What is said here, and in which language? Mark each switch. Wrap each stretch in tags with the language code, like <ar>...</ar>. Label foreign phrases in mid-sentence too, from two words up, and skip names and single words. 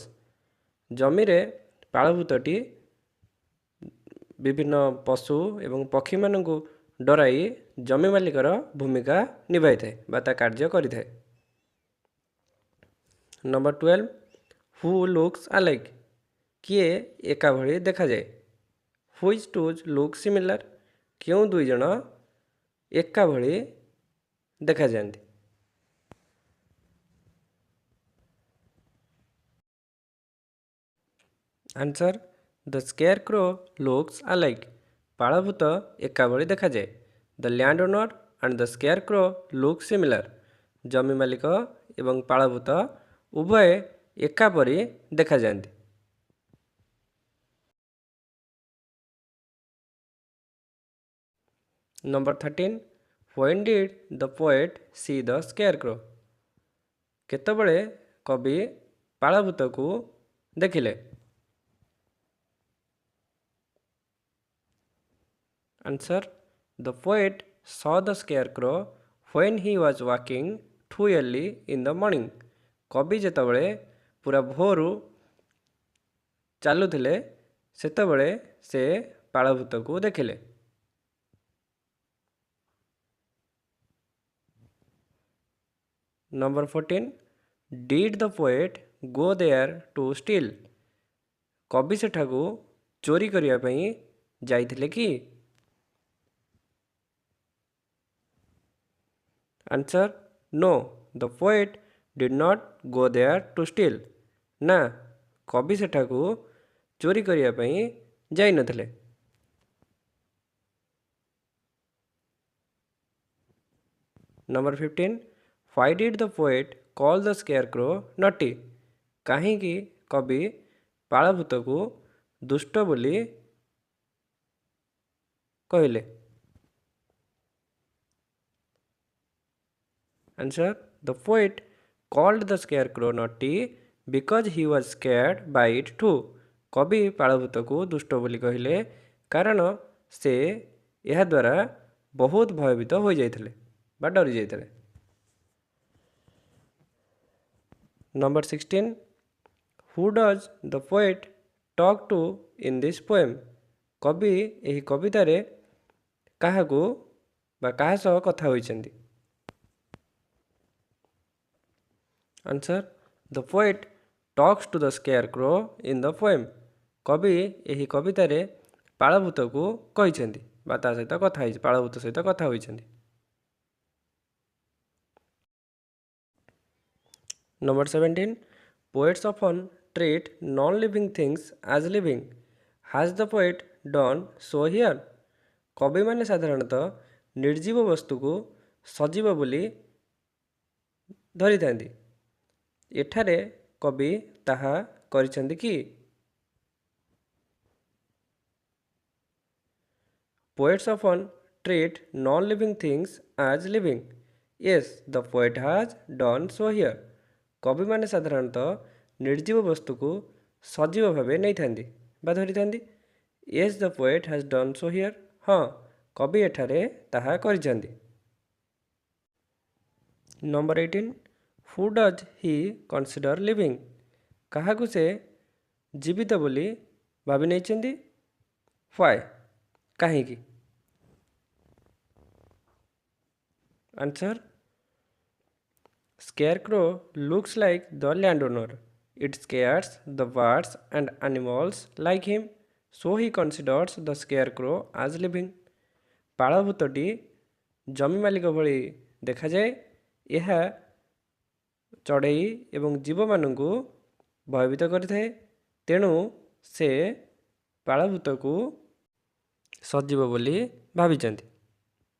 <or>ଜମିରେ ପାଳଭୂତଟି ବିଭିନ୍ନ ପଶୁ ଏବଂ ପକ୍ଷୀମାନଙ୍କୁ ଡରାଇ ଜମି ମାଲିକର ଭୂମିକା ନିଭାଇଥାଏ ବା ତା କାର୍ଯ୍ୟ କରିଥାଏ।</or> <en>Number 12. Who looks alike?</en> <or>କିଏ ଏକା ଭଳି ଦେଖାଯାଏ?</or> <en>Which two look similar?</en> <or>କେଉଁ ଦୁଇ ଜଣ ଏକା ଭଳି ଦେଖାଯାଆନ୍ତି?</or> <en>Answer. The scarecrow looks alike.</en> <or>ପାଳଭୂତ ଏକା ଭଳି ଦେଖାଯାଏ।</or> <en>The landowner and the scarecrow look similar.</en> <or>ଜମି ମାଲିକ ଏବଂ ପାଳଭୂତ ଉଭୟ ଏକା ପରି ଦେଖାଯାଆନ୍ତି।</or> <en>Number 13. When did the poet see the scarecrow?</en> <or>କେତେବେଳେ କବି ପାଳଭୂତକୁ ଦେଖିଲେ?</or> <en>Answer. The poet saw the scarecrow when he was walking too early in the morning.</en> <or>କବି ଯେତେବେଳେ ପୁରା ଭୋରୁ ଚାଲୁଥିଲେ ସେତେବେଳେ ସେ ପାଳଭୂତକୁ ଦେଖିଲେ।</or> <en>Number 14. Did the poet go there to steal?</en> <or>କବି ସେଠାକୁ ଚୋରି କରିବା ପାଇଁ ଯାଇଥିଲେ କି?</or> <en>Answer. No, the poet did not go there to steal.</en> <or>ନା, କବି ସେଠାକୁ ଚୋରି କରିବା ପାଇଁ ଯାଇନଥିଲେ।</or> <en>Number 15. Why did the poet call the scarecrow naughty?</en> <or>କାହିଁକି କବି ପାଳଭୂତକୁ ଦୁଷ୍ଟ ବୋଲି କହିଲେ?</or> <en>Answer. The poet called the scarecrow naughty because he was scared by it too.</en> <or>କବି ପାଳଭୂତକୁ ଦୁଷ୍ଟ ବୋଲି କହିଲେ କାରଣ ସେ ଏହାଦ୍ୱାରା ବହୁତ ଭୟଭୀତ ହୋଇଯାଇଥିଲେ ବା ଡରି ଯାଇଥିଲେ।</or> <en>Number 16. Who does the poet talk to in this poem?</en> <or>କବି ଏହି କବିତାରେ କାହାକୁ ବା କାହା ସହ କଥା ହୋଇଛନ୍ତି?</or> <en>Answer. The poet talks to the scarecrow in the poem.</en> <or>କବି ଏହି କବିତାରେ ପାଳଭୂତକୁ କହିଛନ୍ତି ବା ତା ସହିତ କଥା ହୋଇଛି ପାଳଭୂତ ସହିତ କଥା ହୋଇଛନ୍ତି।</or> <en>Number 17. Poets often treat non-living things as living. Has the poet done so here?</en> <or>କବିମାନେ ସାଧାରଣତଃ ନିର୍ଜୀବ ବସ୍ତୁକୁ ସଜୀବ ବୋଲି ଧରିଥାନ୍ତି। ଏଠାରେ କବି ତାହା କରିଛନ୍ତି କି?</or> <en>Poets often treat non-living things as living. Yes, the poet has done so here.</en> <or>କବିମାନେ ସାଧାରଣତଃ ନିର୍ଜୀବ ବସ୍ତୁକୁ ସଜୀବ ଭାବେ ନେଇଥାନ୍ତି ବା ଧରିଥାନ୍ତି।</or> <en>Yes, the poet has done so here.</en> <or>ହଁ, କବି ଏଠାରେ ତାହା କରିଛନ୍ତି। Number 18.</or> <en>Who does he consider living?</en> <or>କାହାକୁ ସେ ଜୀବିତ ବୋଲି ଭାବି ନେଇଛନ୍ତି?</or> <en>Why? କାହିଁକି? Answer. Scarecrow looks like the landowner. It scares the birds and animals like him, so he considers the scarecrow as living.</en> <or>ପାଳଭୂତଟି ଜମି ମାଲିକ ଭଳି ଦେଖାଯାଏ। ଏହା ଚଢ଼େଇ ଏବଂ ଜୀବମାନଙ୍କୁ ଭୟଭୀତ କରିଥାଏ। ତେଣୁ ସେ ପାଳଭୂତକୁ ସଜିବ ବୋଲି ଭାବିଛନ୍ତି।</or>